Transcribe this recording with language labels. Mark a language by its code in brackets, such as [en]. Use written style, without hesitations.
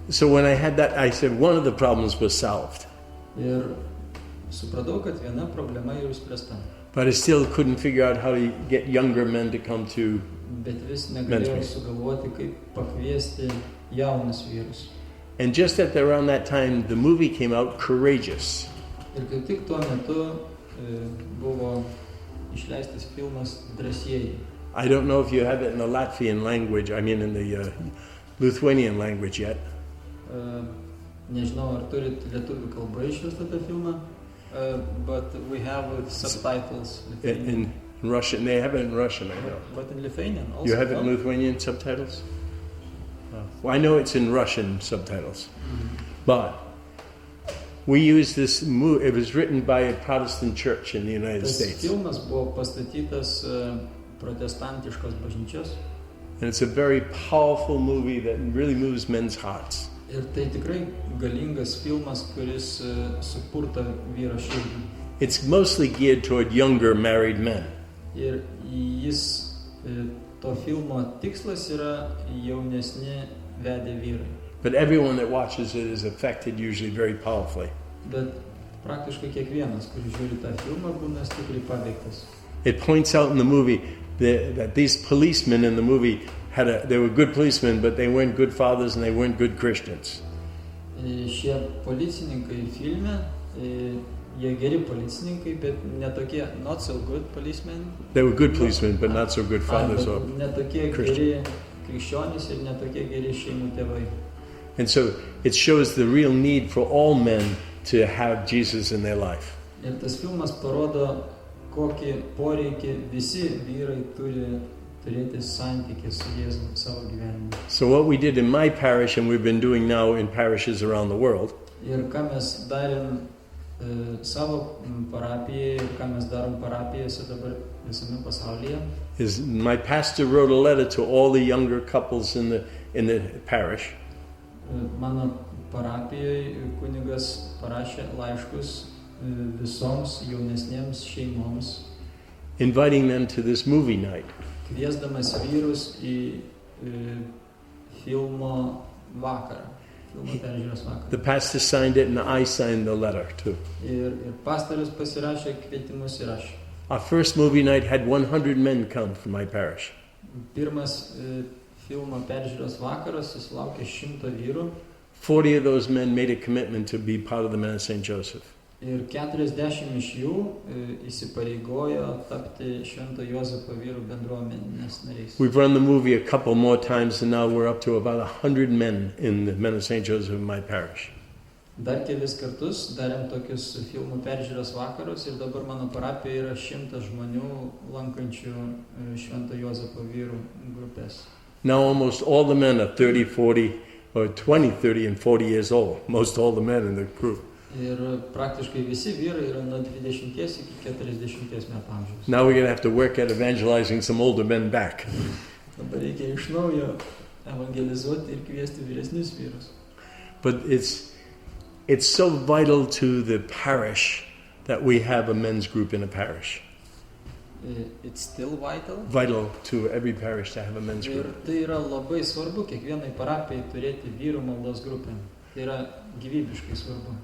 [en] So when I had that, I said one of the problems was solved. [lt] Ir supratau, kad viena problema jau išspręsta. [en] But I still couldn't figure out how to get younger men to come to. [lt] Bet vis negalėjau sugalvoti, kaip pakviesti jaunus vyrus. [en] And just at around that time, the movie came out, Courageous. [lt] Ir kaip tik tuo metu buvo išleistas filmas Drąsieji. [en] I don't know if you have it in the Latvian language, I mean in the Lithuanian language yet. [lt] Nežinau, ar turit lietuvių kalbą išverstą tą filmą, [en] but we have subtitles. In Russian, they have it in Russian, I know. But in Lithuanian also. You have it in Lithuanian subtitles? Well, I know it's in Russian subtitles. But we use this movie, it was written by a Protestant church in the United States. [lt] Tas filmas buvo pastatytas protestantiškos bažnyčios. [en] And it's a very powerful movie that really moves men's hearts. [lt] Ir tai tikrai galingas filmas, kuris supurta vyro širdį. [en] It's mostly geared toward younger married men. [lt] Ir jis, to filmo tikslas yra jaunesni vedę vyrai. [en] But everyone that watches it is affected usually very powerfully. [lt] Bet praktiškai kiekvienas, kuris žiūri tą filmą, būna stipriai paveiktas. [en] It points out in the movie that these policemen in the movie they were good policemen, but they weren't good fathers and they weren't good Christians. [lt] Šie policininkai filme, jie geri policininkai, bet netokie [en] not so good policemen. They were good policemen, but not so good fathers or [lt] netokie geri krikščionys ir netokie geri šeimų tėvai. [en] And so it shows the real need for all men to have Jesus in their life. [lt] Ir tas filmas parodo, kokį poreikį visi vyrai turi turėti santykį su Jėzumi savo gyvenime. [en] So what we did in my parish and we've been doing now in parishes around the world. [lt] Ir ką mes darėm savo parapijai ir ką mes darom parapijose dabar visame pasaulyje. [en] Is my pastor wrote a letter to all the younger couples in the parish. [lt] Mano parapijoje kunigas parašė laiškus visoms jaunesnėms šeimoms, [en] inviting them to this movie night. [lt] Kviesdamas vyrus į filmo vakarą, filmo peržiūros vakarą. [en] The pastor signed it and I signed the letter too. [lt] Ir pastorius pasirašė kvietimus ir aš. [en] Our first movie night had 100 men come from my parish. [lt] Pirmas filmo peržiūros vakaras susilaukė 100 vyrų. [en] 40 of those men made a commitment to be part of the Men of St. Joseph. [lt] Ir 40 iš jų įsipareigojo tapti Švento Juozapo vyrų bendruomenės nariais. [en] We've run the movie a couple more times and now we're up to about 100 men in the Men of St. Joseph in my parish. [lt] Dar kelis kartus darėm tokius filmų peržiūros vakarus ir dabar mano parapijoje yra 100 žmonių lankančių Švento Juozapo vyrų grupės. [en] Now almost all the men are 30, 40, or 20, 30 and 40 years old. Most all the men in the group. [lt] Ir praktiškai visi vyrai yra nuo 20 iki 40 metų amžiaus. [en] Now we're going to have to work at evangelizing some older men back. [lt] Dabar reikia iš naujo evangelizuoti ir kviesti vyresnius vyrus. [en] But it's so vital to the parish that we have a men's group in a parish. It's still vital. Vital to every parish to have a men's [lt] Ir [en] group. [lt] tai yra labai svarbu kiekvienai parapijai turėti vyrų maldos grupę. Tai yra gyvybiškai svarbu.